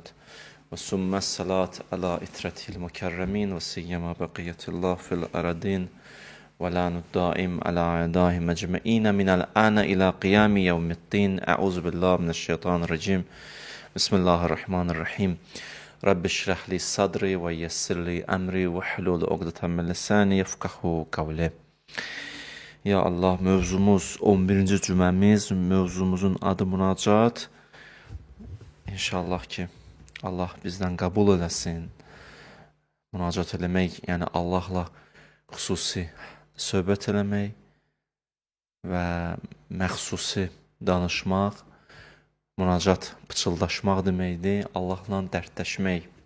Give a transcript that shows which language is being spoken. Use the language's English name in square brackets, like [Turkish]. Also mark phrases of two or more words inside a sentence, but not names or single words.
[Arabic] وثم الصلاة على عترته المكرمين وسيما بقية الله في الأرضين واللعن الدائم على أعدائه أجمعين من الآن إلى قيام يوم الدين. أعوذ بالله من الشيطان الرجيم. بسم الله الرحمن الرحيم. رب اشرح لي صدري ويسر لي أمري واحلل عقدة من لساني يفقهوا قولي. [Azerbaijani] Ya Allah, mövzumuz 11. cüməmiz, mövzumuzun adı münacat. İnşallah ki Allah bizdən qəbul eləsin. Münacat eləmək, yəni Allahla xüsusi söhbət eləmək və məxsusi danışmaq, münacat pıçıldaşmaq deməkdir, Allahla dərdləşmək.